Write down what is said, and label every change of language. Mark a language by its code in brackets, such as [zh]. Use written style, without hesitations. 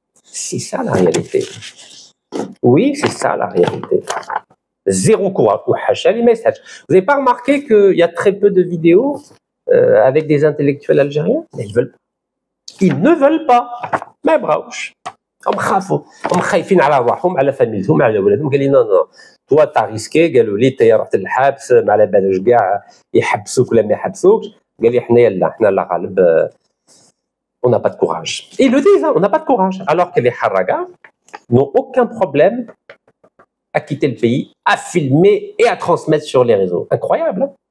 [fr] C'est ça la réalité. Oui, c'est ça la réalité. Zéro courage. Vous n'avez pas remarqué qu'il y a très peu de vidéos avec des intellectuels algériens? Mais ils veulent pas. Ils ne veulent pas. [ar] ما يبغاوش. هم خافوا. هم خايفين على رواحهم على فاميلتهم على ولادهم. قال لي [fr] non non. Toi t'as risqué. [ar] قالوا لي انت رحت للحبس ما على بالوش كاع يحبسوك ولا ما يحبسوكش. قال لي حنا لا غالب [fr] on n'a pas de courage. Et ils le disent, hein, on n'a pas de courage. Alors que les haragas n'ont aucun problème à quitter le pays, à filmer et à transmettre sur les réseaux. Incroyable, hein?